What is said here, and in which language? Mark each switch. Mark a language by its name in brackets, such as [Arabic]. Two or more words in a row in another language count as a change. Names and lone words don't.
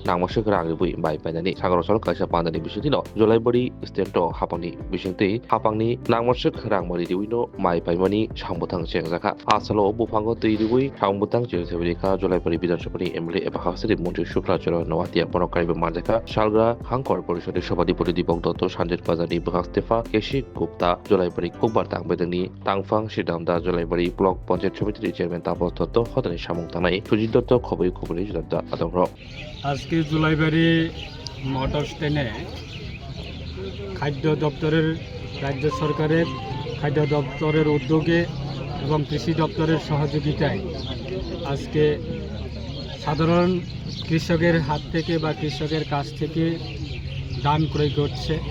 [Kok Borok] nangmasek rang riwoi mai painani sagarosol kaisa pandani bisingtino Julai bari stento hapangni bisingti hapangni nangmasek rangmani riwino mai paimani samgotang cengjaka asalo bupango tiriwi hangbutang jelsebrika Jolaipari Bidansapani Emily eba Hasri Mundri Shukla Jolo Nawati Bonokari Manjaka Shalgra Hankor Porishodi Shabadipuri Dibong Toto Sanjit Bazani Bhakstefa Keshi Gupta Jolaipari Kukbar Tangbedani Tangfang Shidamda Jolaipari [English] Block Panchet Committee Chairman [Kok Borok] Tapos Toto Hotani Shamong Tanai Suji Toto Khoboi Khobori Jodda Adongro [Bangla] আজকে জুলাইবাড়ি মোটর স্ট্যান্ডে খাদ্য দপ্তরের রাজ্য সরকারের খাদ্য দপ্তরের উদ্যোগে এবং কৃষি দপ্তরের সহযোগিতায় আজকে সাধারণ কৃষকের হাত থেকে বা কৃষকের কাছ থেকে ধান ক্রয় করছে।